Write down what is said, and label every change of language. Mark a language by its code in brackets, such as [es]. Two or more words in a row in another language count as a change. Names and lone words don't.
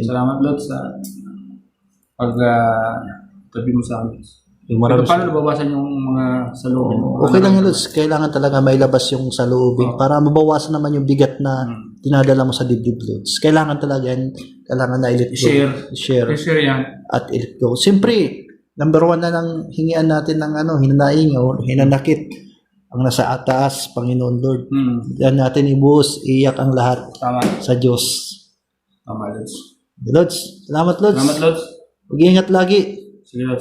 [tl] Salamat Lods sa tabi mo sa amin. Pero paano nabawasan yung mga saloobin mo? Okay lang yun Lods. Kailangan talaga may labas yung saloobin para mabawasan naman yung bigat na tinadala mo sa dibdib Lods. Kailangan talaga yan. Kailangan na [en] i-let go. [tl] Share Share yan. at [en] i-let go. [tl] Siyempre, number one na ng hingian natin ng hinanaing o hinanakit ang nasa ataas, Panginoon Lord. Yan natin ibuhos, iyak ang lahat Tama. sa Diyos. Tama, Lods. Lods, salamat Lods. Salamat, Lods. Mag-iingat lagi. Sige, Lods.